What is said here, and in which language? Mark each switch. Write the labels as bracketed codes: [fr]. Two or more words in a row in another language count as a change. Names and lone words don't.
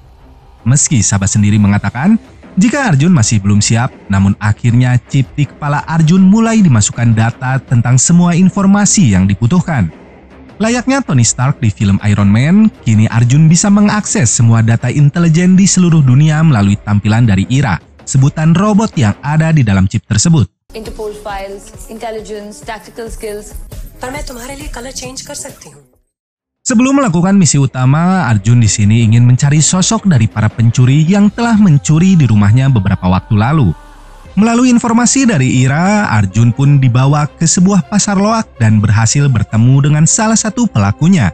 [id] Meski Sabah sendiri mengatakan jika Arjun masih belum siap, namun akhirnya chip di kepala Arjun mulai dimasukkan data tentang semua informasi yang dibutuhkan. Layaknya Tony Stark di film Iron Man, kini Arjun bisa mengakses semua data intelijen di seluruh dunia melalui tampilan dari Ira, sebutan robot yang ada di dalam chip tersebut. [en] Interpol files, intelligence, tactical skills. [hi] पर मैं तुम्हारे लिए [en] color change [hi] कर सकती हूँ. [id] Sebelum melakukan misi utama, Arjun di sini ingin mencari sosok dari para pencuri yang telah mencuri di rumahnya beberapa waktu lalu. Melalui informasi dari Ira, Arjun pun dibawa ke sebuah pasar loak dan berhasil bertemu dengan salah satu pelakunya.